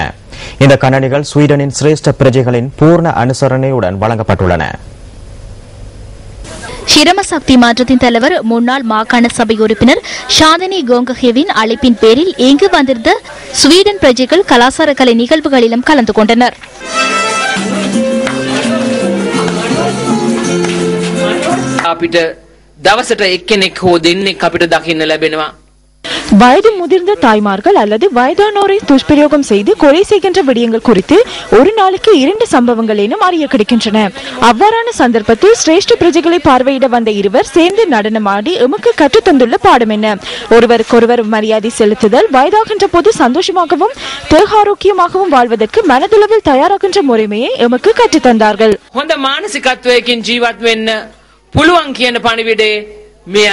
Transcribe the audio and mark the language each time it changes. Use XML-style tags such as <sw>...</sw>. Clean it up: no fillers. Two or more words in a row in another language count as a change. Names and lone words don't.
<ta>இந்த கணனிகள் ஸ்வீடனின் சிரேஷ்ட பிரஜைகளின் பூர்ண அனுசரணையுடன் வழங்கப்பட்டுள்ளன. ஷிரம சக்தி மாற்றத்தின் தலைவர் முன்னாள் மாகாண சபை உறுப்பினர் ஷாந்தினி கோங்கஹேவின் அழைப்பின் பேரில் இங்கு வந்திருந்த ஸ்வீடன் பிரஜைகள் கலாசார கலை நிகழ்வுகளிலும் கலந்து கொண்டனர்.</ta> <si>දවසට එක්කෙනෙක් හෝ දෙන්නෙක් අපිට දකින්න ලැබෙනවා.</si> <ta>வயது முதிர்ந்த தாய்மார்கள் அல்லது வயதானோரை துஷ்பிரயோகம் செய்து கொலை செய்கின்ற விடயங்கள் குறித்து ஒரு நாளைக்கு 2 சம்பவங்களேனும் அறிய கிடைக்கின்றன. அவ்வாறான சந்தர்ப்பத்தில் சிரேஷ்ட பிரஜைகளை பார்வையிட வந்த இருவர் சேர்ந்து நடனமாடி எமக்கு கற்றுத்தந்துள்ள பாடம் என்ன? ஒருவருக்கொருவர் மரியாதை செலுத்துதல், வயதாகின்ற போது சந்தோஷமாகவும் தேகாரோக்கியமாகவும் வாழ்வதற்கு மனதளவில் தயாராகின்ற முறைமையை எமக்கு கற்றுத்தந்தார்கள்.</ta> <si>හොඳ මානසිකත්වයකින් ජීවත් වෙන්න පුළුවන් කියන පණිවිඩේ</si>